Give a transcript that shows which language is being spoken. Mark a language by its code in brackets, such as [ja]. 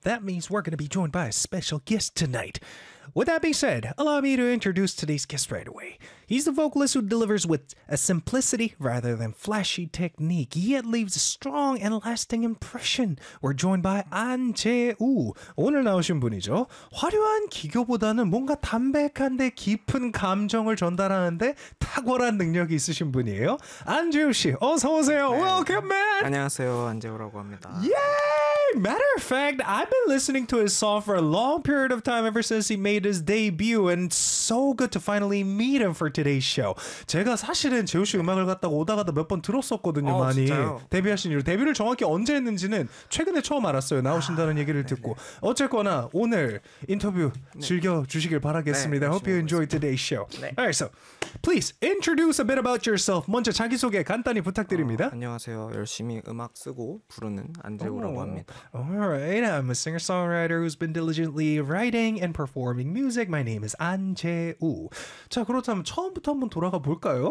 [en] That means we're going to be joined by a special guest tonight. With that being said, allow me to introduce today's guest right away. He's the vocalist who delivers with a simplicity rather than flashy technique, yet leaves a strong and lasting impression. We're joined by An Jae-woo. [ko] 오늘 나오신 분이죠. 화려한 기교보다는 뭔가 담백한데 깊은 감정을 전달하는데 탁월한 능력이 있으신 분이에요. 안 재우 씨, 어서 오세요. 네. [en] Welcome, man. [ko] 안녕하세요, 안 재우라고 합니다. [en] Yay! Matter of fact, I've been listening to his song for a long period of time ever since he made his debut, and so good to finally meet him for today's show. [ko] 제가 사실은 재우 씨 음악을 갖다가 오다가도 몇 번 들었었거든요. 많이 진짜요? 데뷔하신 이후 데뷔를 정확히 언제 했는지는 최근에 처음 알았어요. 나오신다는 얘기를 듣고 네네. 어쨌거나 오늘 인터뷰 네. 즐겨 주시길 바라겠습니다. [en] 네, I hope you enjoy today's show. [ko] 네. [en] Alright, so please introduce a bit about yourself. [ko] 먼저 자기 소개 간단히 부탁드립니다. 안녕하세요. 열심히 음악 쓰고 부르는 안재우라고 합니다. [en] Alright, I'm a singer-songwriter who's been diligently writing and performing music. My name is An Jae-woo. [ko] 자, 그렇다면 처음부터 한번 돌아가 볼까요?